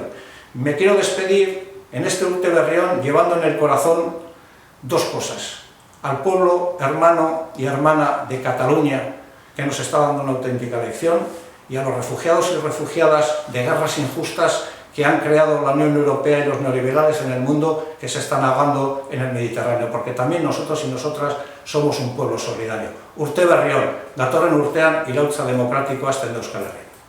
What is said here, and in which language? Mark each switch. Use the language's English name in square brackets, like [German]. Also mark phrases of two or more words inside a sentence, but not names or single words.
[Spanish] Me quiero despedir en este [Basque] Urte Berrión [Spanish] llevando en el corazón dos cosas: al pueblo hermano y hermana de Cataluña, que nos está dando una auténtica lección, y a los refugiados y refugiadas de guerras injustas que han creado la Unión Europea y los neoliberales en el mundo, que se están ahogando en el Mediterráneo, porque también nosotros y nosotras somos un pueblo solidario. [Basque] Urte Berrión, datorren urtean iraultza demokratikoa hasten da Euskal Herrian.